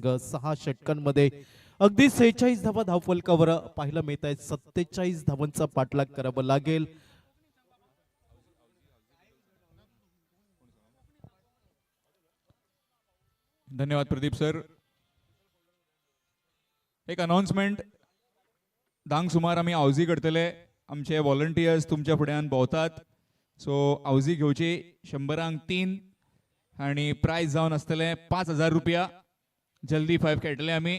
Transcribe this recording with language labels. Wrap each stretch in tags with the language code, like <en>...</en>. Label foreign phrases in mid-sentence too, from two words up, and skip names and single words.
<mr>6 षटकांमध्ये अगदी 46 धावा धावफलकावर पाहायला मिळत आहेत. 47 धावांचा पाठलाग करावा लागेल. धन्यवाद प्रदीप सर.</mr> <kok>एक अनाउन्समेंट. धांक सुमार आम्ही आवजी करतले. आमचे व्हॉलंटियर्स तुमच्या फुड्यान भोंवतात. सो आवजी घेवची 100-3 आणि प्राइज जावन आसतले 5000 रुपया. जल्दी 5 खेळटले आमी.</kok>